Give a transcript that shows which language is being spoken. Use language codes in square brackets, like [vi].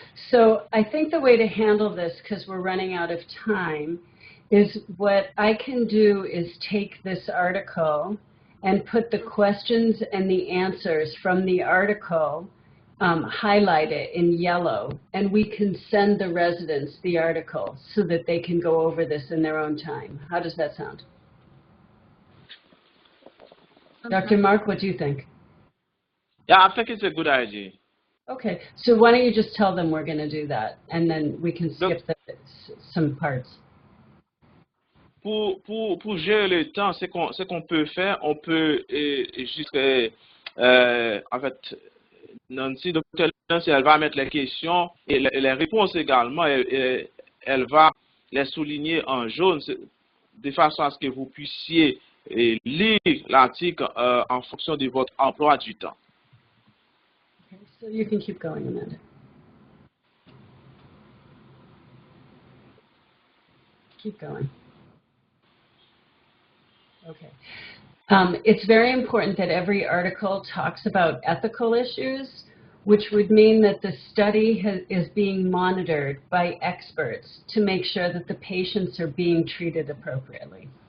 [en] So I think the way to handle this, because we're running out of time, is what I can do is take this article and put the questions and the answers from the article, highlight it in yellow, and we can send the residents the article so that they can go over this in their own time. How does that sound? Dr. Mark, what do you think? Yeah, I think it's a good idea. Okay, so why don't you just tell them we're going to do that, and then we can skip some parts. [fr] Pour gérer le temps, ce qu'on peut faire, on peut juste, en fait, Nancy, Dr. Nancy, elle va mettre les questions et les réponses également, elle va les souligner en jaune, de façon à ce que vous puissiez lire l'article en fonction de votre emploi du temps. [en] Okay, so you can keep going, Amanda. Keep going. Okay. It's very important that every article talks about ethical issues, which would mean that the study is being monitored by experts to make sure that the patients are being treated appropriately.